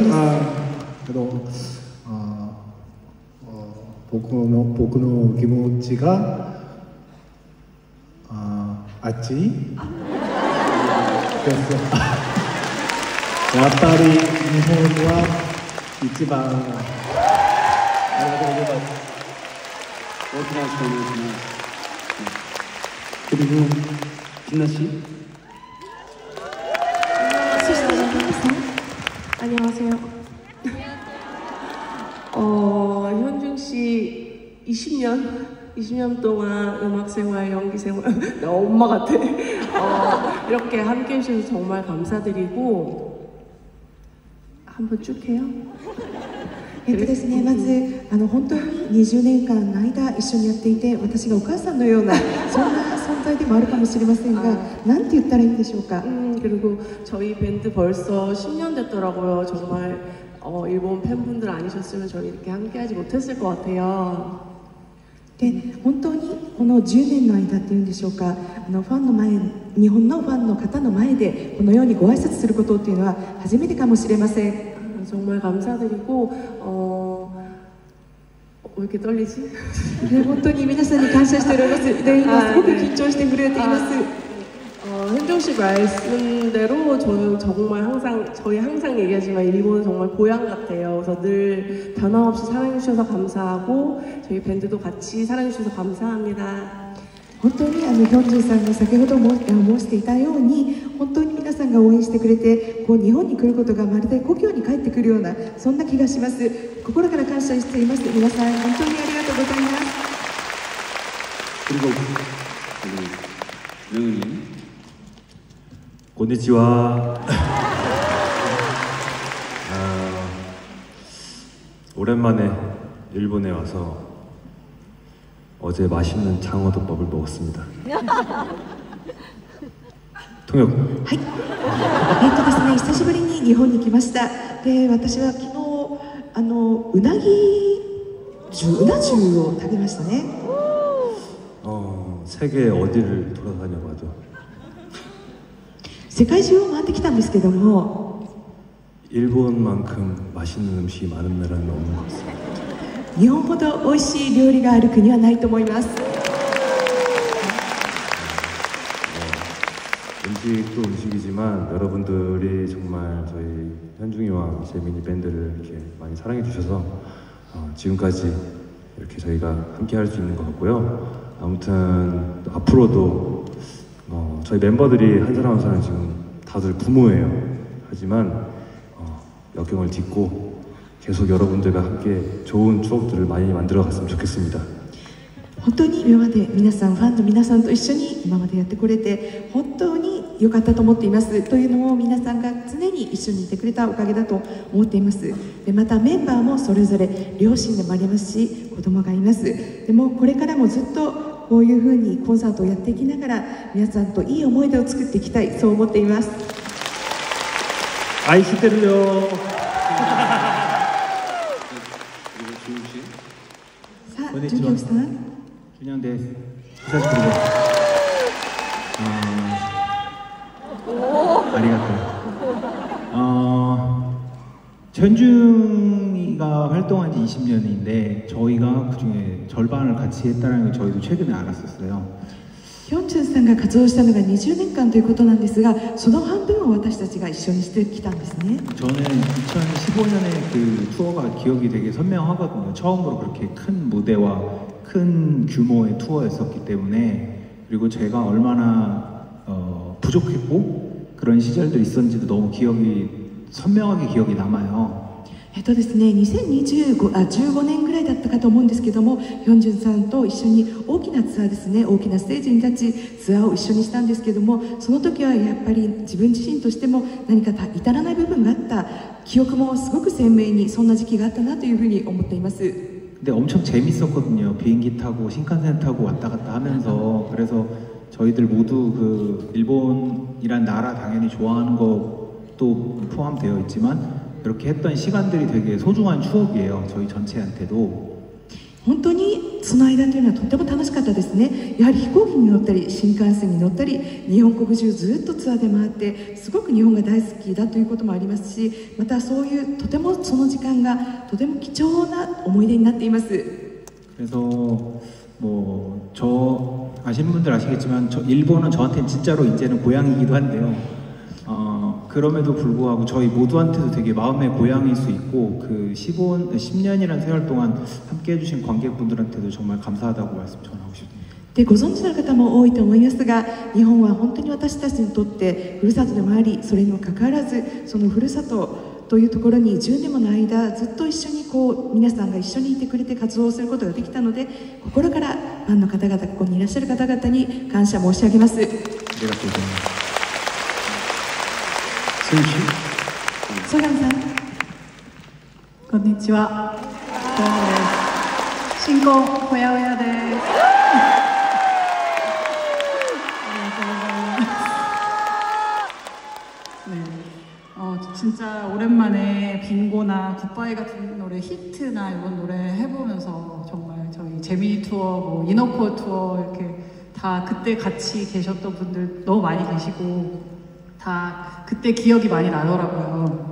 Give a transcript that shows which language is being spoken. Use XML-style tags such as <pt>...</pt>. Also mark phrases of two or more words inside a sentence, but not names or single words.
<ja>けど僕の気持ちが熱いです。やっぱり日本は一番。ありがとうございます。大きな拍手をお願いします。</ja> <ko>그리고 김나 씨. 안녕하세요. 현중 씨 20년 동안 음악 생활, 연기 생활, 나 엄마 같아. 이렇게 함께 해주셔서 정말 감사드리고 한번 쭉 해요.</ko> <ja>ですね、まず本当に20年間の間一緒にやっていて、私がお母さんのようなそんな存在でもあるかもしれませんが、なんて言ったらいいんでしょうか。</ja> <ko>그리고 저희 밴드 벌써 10년 됐더라고요. 정말 일본 팬분들 아니셨으면 저희 이렇게 함께하지 못했을 것 같아요.</ko> <ja>で本当にこの10年の間っていうんでしょうか、ファンの前、日本のファンの方の前でこのようにご挨拶することっていうのは初めてかもしれません。</ja> <ko>정말 감사드리고 왜 이렇게 떨리지?</ko> <ja>本当に皆さんに感謝しております。で今すごく緊張して震えています。</ja> <ko>현종 씨 말씀대로 저희 항상 얘기하지만 일본은 정말 고향 같아요. 그래서 늘 변함없이 사랑해주셔서 감사하고 저희 밴드도 같이 사랑해주셔서 감사합니다.</ko> <ja>本当にヒョンジュンさんが先ほど申していたように、本当に皆さんが応援してくれて、日本に来ることがまるで故郷に帰ってくるようなそんな気がします。心から感謝しています。皆さん本当にありがとうございます。</ja> <ko>그리고 명은이. konnichiwa. 오랜만에 일본에 와서 어제 맛있는 장어덮밥을 먹었습니다. 통역.</ko> <ja>はい。ですね、久しぶりに日本に来ました。で、私は昨日うな重を食べましたね。</ja> <ko>세계 어디를 돌아다녀봐도</ko> <ja>世界中を回ってきたんですけども、</ja> <ko>일본만큼 맛있는 음식이 많은 나라는 없는 것 같습니다.</ko> <ja>日本ほど美味しい料理がある国はないと思います。</ja> <ko>음식도 음식이지만 여러분들이 정말 저희 현중이와 재민이 밴드를 이렇게 많이 사랑해 주셔서 지금까지 이렇게 저희가 함께 할 수 있는 것 같고요. 아무튼 앞으로도 저희 멤버들이 한 사람 한 사람 지금 다들 부모예요. 하지만 역경을 딛고 계속 여러분들과 함께 좋은 추억들을 많이 만들어 갔으면 좋겠습니다.</ko> <ja>本当に今まで皆さん、ファンの皆さんと一緒に今までやってこれて本当に良かったと思っています。というのも皆さんが常に一緒にいてくれたおかげだと思っています。でまたメンバーもそれぞれ両親でもありますし、子供がいます。でもこれからもずっとこういうふうにコンサートをやっていきながら皆さんといい思い出を作っていきたい、そう思っています。愛してるよ。さあ、準局さん。 준영です。久しぶりです。</ja> <ko>현중이가 활동한 지 20년인데 저희가 그중에 절반을 같이 했다는 걸 저희도 최근에 알았었어요.</ko> <ja>ヒョンジュンさんが活動したのが20年間ということなんですが、その半分を私たちが一緒にしてきたんですね。</ja> <ko>저는 2015년에 그 투어가 기억이 되게 선명하거든요. 처음으로 그렇게 큰 무대와 큰 규모의 투어였었기 때문에, 그리고 제가 얼마나 부족했고 그런 시절도 있었는지도 너무 선명하게 기억이 남아요.</ko> <ja>ですね、2015年ぐらいだったかと思うんですけども、ヒョンジュンさんと一緒に大きなツアーですね、大きなステージに立ちツアーを一緒にしたんですけども、その時はやっぱり自分自身としても何か至らない部分があった記憶もすごく鮮明にそんな時期があったなというふうに思っています。</ja> <ko>근데 엄청 재밌었거든요. 비행기 타고 신칸센 타고 왔다 갔다 하면서. 그래서 저희들 모두 그 일본이란 나라 당연히 좋아하는 것도 포함되어 있지만 이렇게 했던 시간들이 되게 소중한 추억이에요. 저희 전체한테도.</ko> <ja>本当にその間というのはとっても楽しかったですね。やはり飛行機に乗ったり新幹線に乗ったり日本国中ずっとツアーで回ってすごく日本が大好きだということもありますし、またそういうとてもその時間がとても貴重な思い出になっています。</ja> <ko>그래서 뭐 저 아시는 분들 아시겠지만 일본은 저한테는 진짜로 이제는 고향이기도 한데요. 그럼에도 불구하고 저희 모두한테도 되게 마음의 고향일 수 있고 그 10년이라는 세월 동안 함께 해주신 관객분들한테도 정말 감사하다고 말씀 전하고 싶습니다.</ko> <ja>でご存知の方も多いと思いますが、日本は本当に私たちにとってふるさとでもあり、それにもかかわらずそのふるさとというところに10年もの間ずっと一緒に皆さんが一緒にいてくれて活動することができたので、心からファンの方々、ここにいらっしゃる方々に感謝申し上げます。ありがとうございます。ソガンさん、こんにちは。どうもです。新婚ほやほやです。</ja> <ko>진짜 오랜만에 빙고나 굿바이 같은 노래 히트나 이런 노래 해보면서 정말 저희 재미니 투어, 뭐 이너코어 투어 이렇게 다 그때 같이 계셨던 분들 너무 많이 계시고 다 그때 기억이 많이 나더라고요.</ko>